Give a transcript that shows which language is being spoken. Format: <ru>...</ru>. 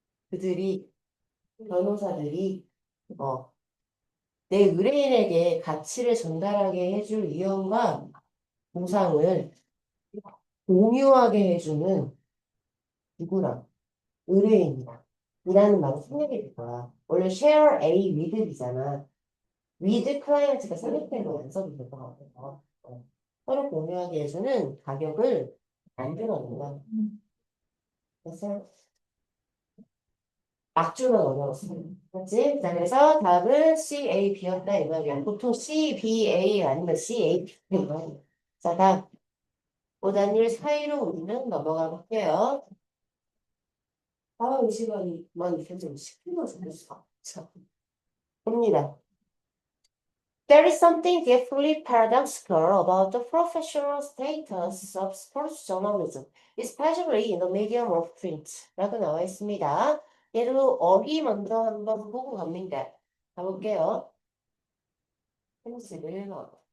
<ko>그들이, 변호사들이, 어, 내 의뢰인에게 가치를 전달하게 해줄 위험과 보상을 공유하게 해주는 누구랑? 의뢰인이랑. 이라는 말이 생략이 될 거야. 원래</ko> <en>share a with B</en> <ko>잖아.</ko> <en>with client</en> <ko>가 생략되면 안 써도 될 것 같아서. 서로 공유하게 해주는 가격을 만들어낸다. 그래서 막주는 어려웠어. 그렇지? 자, 그래서 답은 CAB였다 이거야. 보통 CBA 아니면 CAB 이거야. 자, 다음. 오단일 사이로 우리는 넘어가 볼게요. 이 시간이 만 계속 시키면 좋겠어. 자, 봅니다.</ko> <en>There is something deeply paradoxical about the professional status of sports journalism, especially in the medium of print.</en> <ko>라고 나와 있습니다. 얘도 어휘 먼저 한번 보고 갑니다. 가볼게요. 31번.</ko>